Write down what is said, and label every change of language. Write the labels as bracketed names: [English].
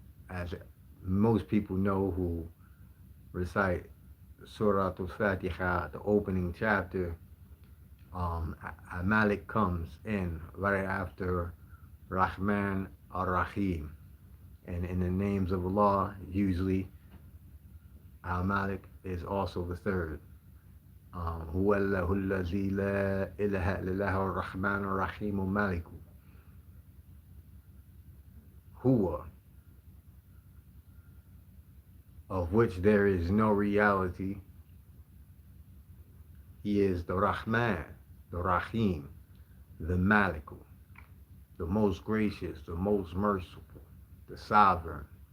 [English] As most people know who recite Surah Al-Fatiha, the opening chapter, Al-Malik comes in right after Rahman Ar-Rahim. And in the names of Allah, usually Al-Malik is also the third. [Arabic] هو الله الذي لا إله إلا الله الرحمن الرحيم مالك. [English] Huwa, of which there is no reality. He is the Rahman, the Rahim, the Malik, the most gracious, the most merciful, the sovereign.